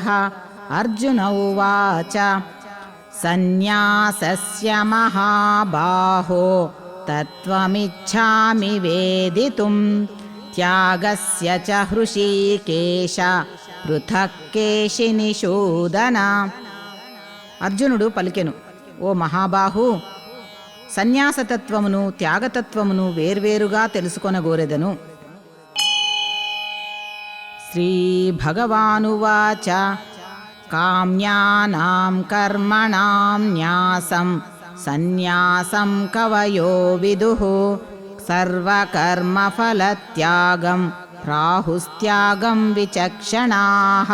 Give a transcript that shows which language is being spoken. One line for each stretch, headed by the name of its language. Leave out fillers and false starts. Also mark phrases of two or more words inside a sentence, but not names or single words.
Sanskrit: अर्जुन उवाच सन्न्यासस्य महाबाहो तत्त्वमिच्छामि वेदितुं त्यागस्य च हृषीकेश पृथक् केशिनिषूदन।
Telugu: అర్జునుడు పలికెను, ఓ మహాబాహు, సన్యాసతత్వమును త్యాగతత్వమును వేర్వేరుగా తెలుసుకొనగోరెదను.
Sanskrit: శ్రీభగవానువాచ కామ్యానాం కర్మణాం న్యాసం సన్యాసం కవయో విదుః సర్వకర్మఫలత్యాగం ప్రాహుస్త్యాగం విచక్షణాః.